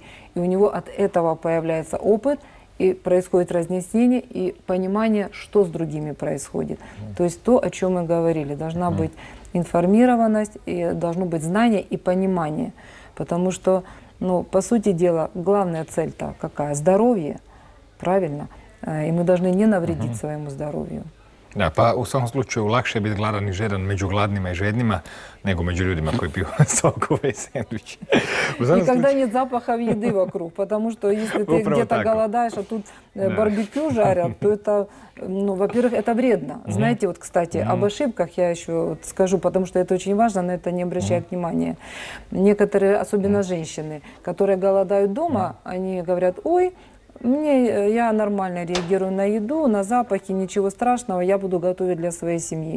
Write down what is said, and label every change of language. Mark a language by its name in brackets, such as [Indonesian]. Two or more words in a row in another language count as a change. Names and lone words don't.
[Russian] И у него от этого появляется опыт, и происходит разнесение и понимание, что с другими происходит. То есть то, о чем мы говорили. Должна быть информированность, и должно быть знание и понимание. Потому что, ну, по сути дела, главная цель-то какая? Здоровье, правильно? И мы должны не навредить своему здоровью. [Croatian] Da, pa u svakom slučaju lakše je biti gladan i žedan među gladnima i žednima nego među ljudima koji piju sokove i sendviče. [Russian] Никогда нет запахов еды вокруг, потому что если ты где-то голодаешь, а тут барбекю жарят, то это, ну, во-первых, это вредно. Знаете, вот, кстати, об ошибках я еще скажу, потому что это очень важно, на это не обращают внимания. Некоторые, особенно женщины, которые голодают дома, они говорят, ой, я нормально реагирую на еду, на запахи, ничего страшного, я буду готовить для своей семьи.